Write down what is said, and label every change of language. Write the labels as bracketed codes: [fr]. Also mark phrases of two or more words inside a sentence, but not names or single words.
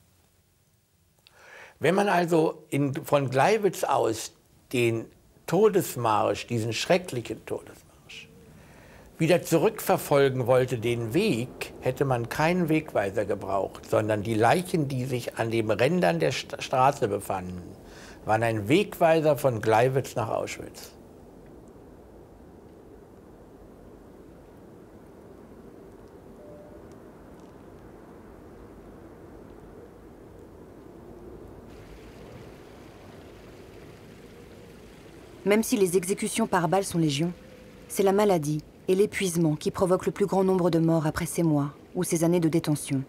[de] Wenn man also von Gleiwitz aus den Todesmarsch, diesen schrecklichen Todesmarsch, wieder zurückverfolgen wollte, den Weg, hätte man keinen Wegweiser gebraucht, sondern die Leichen, die sich an den Rändern der Straße befanden, waren ein Wegweiser von Gleiwitz nach Auschwitz. [fr] Même si les exécutions par balles sont légion, c'est la maladie et l'épuisement qui provoquent le plus grand nombre de morts après ces mois ou ces années de détention.